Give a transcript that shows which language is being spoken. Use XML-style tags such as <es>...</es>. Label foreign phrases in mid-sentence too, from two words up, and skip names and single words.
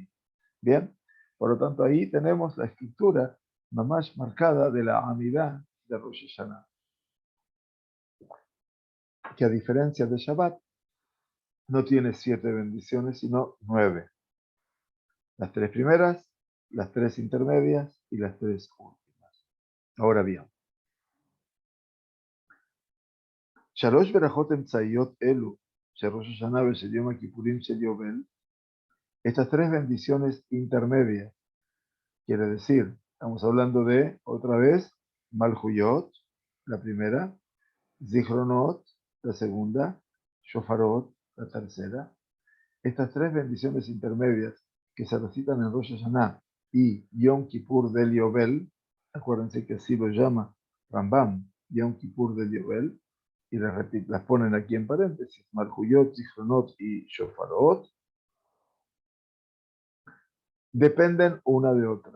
<es>Bien, por lo tanto ahí tenemos la escritura más marcada de la Amidá de Rosh Hashanah, que a diferencia de Shabbat no tiene 7 bendiciones sino 9. Las 3 primeras, las 3 intermedias y las 3 últimas. Ahora bien,</es> <he>שלוש ברכות אמצעיות אלו, ראש השנה בשל יום הכיפורים של יובל,</he> <es>estas 3 bendiciones intermedias, quiere decir, estamos hablando de, otra vez, Malhuyot, la primera, Zichronot, la segunda, Shofarot, la tercera. Estas 3 bendiciones intermedias que se recitan en Rosh Hashanah y Yom Kippur del Yobel, acuérdense que así lo llama Rambam, Yom Kippur del Yobel, y las ponen aquí en paréntesis, Malhuyot, Zichronot y Shofarot, dependen una de otras.</es>